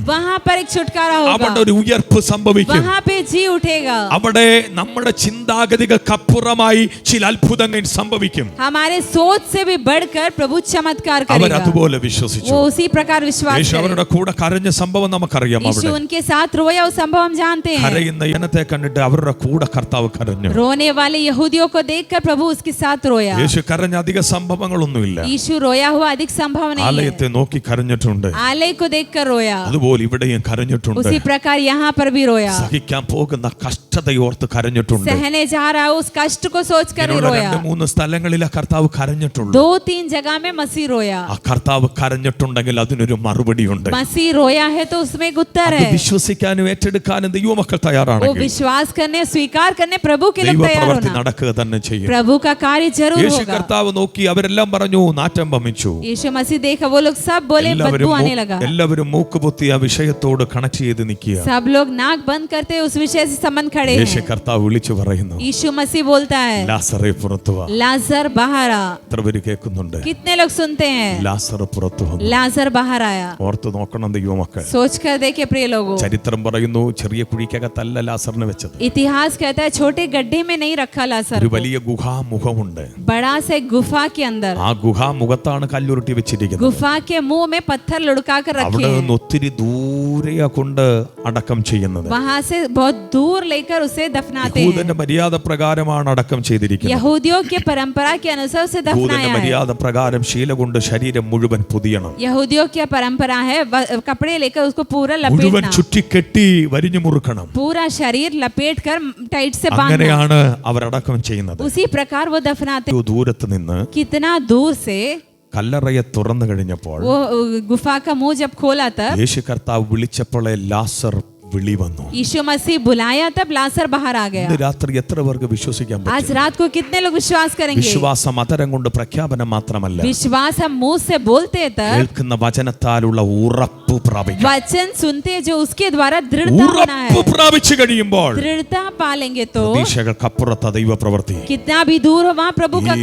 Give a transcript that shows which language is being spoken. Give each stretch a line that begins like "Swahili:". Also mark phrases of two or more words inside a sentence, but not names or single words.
Hindi: वहाँ पर एक छुटकारा
Malayalam: അവിടെ
Hindi: होगा.
Malayalam: ഒരു ഉയർപ്പ് സംഭവിക്കും.
Hindi: वहाँ पे जी उठेगा.
Malayalam: അവിടെ നമ്മുടെ ചിന്താഗതികൾക്കപ്പുറമായി ചില അത്ഭുതങ്ങൾ സംഭവിക്കും.
Hindi: हमारे सोच से भी बढ़कर प्रभु चमत्कार
Malayalam: അവർ
Hindi: करेगा.
Malayalam: അതുപോലെ വിശ്വസിച്ചു.
Hindi: वो उसी प्रकार विश्वास
Malayalam: യേശു
Hindi: करे.
Malayalam: അവരുടെ കൂടെ കരഞ്ഞ സംഭവം നമുക്കറിയാം.
Hindi: यीशु
Malayalam: അവിടെ
Hindi: उनके साथ रोया, उस संभव हम जानते हैं.
Malayalam: കരയുന്ന ജനത്തെ കണ്ടിട്ട് അവരുടെ കൂടെ കർത്താവ് കരഞ്ഞു.
Hindi: रोने वाले यहूदियों को देखकर प्रभु उसके साथ रोया.
Malayalam: യേശു കരഞ്ഞ അധിക സംഭവങ്ങളൊന്നുമില്ല.
Hindi: यीशु रोया हुआ अधिक संभव नहीं है.
Malayalam: ആലയത്തെ നോക്കി കരഞ്ഞിട്ടുണ്ട്.
Hindi: आलय को देखकर रोया.
Malayalam: അതുപോലെ ഇവിടെയും കരഞ്ഞിട്ടുണ്ട്.
Hindi: उसी प्रकार यहाँ पर भी रोया.
Malayalam: സഹിക്കാൻ പോകുന്ന കഷ്ടതയോർത്ത് കരഞ്ഞിട്ടുണ്ട്.
Hindi: सहने जा रहा है उस कष्ट को सोचकर ही
Malayalam: ഇങ്ങനെയുള്ള
Hindi: रोया.
Malayalam: 2-3 സ്ഥലങ്ങളിലെ കർത്താവ് കരഞ്ഞിട്ടുണ്ട്.
Hindi: 2-3 जगह में मसीह रोया.
Malayalam: ആ കർത്താവ് കരഞ്ഞിട്ടുണ്ടെങ്കിൽ അതിനൊരു മറുപടിയുണ്ട്.
Hindi: मसीह रोया है तो उसमें एक उत्तर
Malayalam: അത്
Hindi: है.
Malayalam: വിശ്വസിക്കാനും ഏറ്റെടുക്കാനും ദൈവമക്കൾ
Hindi: वो
Malayalam: തയ്യാറാണെങ്കിൽ
Hindi: विश्वास करने, स्वीकार करने प्रभु के लिए तैयार
Malayalam: ദൈവപ്രവൃത്തി
Hindi: होना.
Malayalam: നടക്കുക തന്നെ ചെയ്യും.
Hindi: प्रभु का कार्य जरूर
Malayalam: യേശു
Hindi: होगा.
Malayalam: കർത്താവ് നോക്കി അവരെല്ലാം പറഞ്ഞു നാറ്റം വമിച്ചു.
Hindi: यीशु मसीह देखा, वो लोग सब बोले बदबू आने लगा.
Malayalam: എല്ലാവരും മൂക്കുപൊത്തി ആ വിഷയത്തോട് കണക്ട് ചെയ്ത് നിൽക്കുക.
Hindi: सब लोग नाक बंद करते उस विषय से संबंध खड़े
Malayalam: യേശു
Hindi: हैं.
Malayalam: കർത്താവ് വിളിച്ചു പറയുന്നു,
Hindi: यीशु मसीह बोलता है
Malayalam: ലാസറേ പുറത്തു വാ.
Hindi: लाजर बाहर आ.
Malayalam: എത്ര പേര് കേൾക്കുന്നുണ്ട്?
Hindi: कितने लोग सुनते हैं?
Malayalam: ലാസർ പുറത്തു വന്നു.
Hindi: लाजर बाहर आया.
Malayalam: ഓർത്ത് നോക്കണം ദൈവമക്കൾ.
Hindi: सोच कर देखिए प्रिय लोगों,
Malayalam: ചരിത്രം പറയുന്നു ചെറിയ കുഴിക്കകത്തല്ല ലാസറിനെ വെച്ചത്.
Hindi: इतिहास कहता है छोटे गड्ढे में नहीं रखा लाजर
Malayalam: ഒരു
Hindi: को.
Malayalam: വലിയ ഗുഹാമുഖമുണ്ട്.
Hindi: बड़ा से गुफा के अंदर,
Malayalam: ആ ഗുഹാമുഖത്താണ് കല്ലുരുട്ടി വെച്ചിരിക്കുന്നത്.
Hindi: गुफा के मुंह में पत्थर लुढ़का कर रखे
Malayalam: അവിടെ
Hindi: हैं.
Malayalam: നിന്ന് ഒത്തിരി ദൂരെയാ കൊണ്ട് അടക്കം ചെയ്യുന്നത്.
Hindi: वहां से बहुत दूर लेकर उसे दफनाते हैं.
Malayalam: യഹൂദന്റെ മര്യാദ പ്രകാരമാണ് അടക്കം ചെയ്തിരിക്കുന്നത്.
Hindi: यहूदियों के परंपरा के अनुसार उसे
Malayalam: യഹൂദന്റെ
Hindi: दफनाया है.
Malayalam: മര്യാദ പ്രകാരം ശീല കൊണ്ട് ശരീരം മുഴുവൻ പൊതിയണം.
Hindi: यहूदियों की परंपरा है कपड़े लेकर उसको पूरा
Malayalam: മുഴുവൻ
Hindi: लपेटना,
Malayalam: ചുറ്റിക്കെട്ടി വരിഞ്ഞു മുറുക്കണം.
Hindi: पूरा शरीर लपेट कर टाइट से बांधना.
Malayalam: അങ്ങനെയാണ് അവരടക്കം ചെയ്യുന്നത്.
Hindi: उसी प्रकार वो दफनाते.
Malayalam: ദൂരത്ത് നിന്ന്
Hindi: कितना दूर से
Malayalam: കല്ലറയെ തുറന്നു കഴിഞ്ഞപ്പോൾ
Hindi: वो गुफा का मुंह जब खोला तब
Malayalam: യേശു കർത്താവ് വിളിച്ചപ്പോൾ ലാസർ വിളി വന്നു.
Hindi: यीशु मसीह बुलाया तब लाजर बाहर आ गया.
Malayalam: ഇന്ന് രാത്രി എത്ര പേർക്ക് വിശ്വസിക്കാൻ
Hindi: आज
Malayalam: പറ്റും?
Hindi: रात को कितने लोग विश्वास करेंगे?
Malayalam: വിശ്വാസം അതരം കൊണ്ട് പ്രഖ്യാപനം മാത്രമല്ല,
Hindi: विश्वास हम मुंह से बोलते हैं तब
Malayalam: കേൾക്കുന്ന വചനത്താലുള്ള ഉറപ്പ് പ്രാപിക്കും.
Hindi: वचन सुनते हैं जो उसके द्वारा दृढ़ता होना है.
Malayalam: ഉറപ്പ് പ്രാപിച്ചു കഴിയുമ്പോൾ
Hindi: दृढ़ता पालेंगे तो
Malayalam: പ്രതീക്ഷകൾക്കപ്പുറത്ത് ദൈവ പ്രവൃത്തി.
Hindi: कितना भी दूर हो वहाँ प्रभु का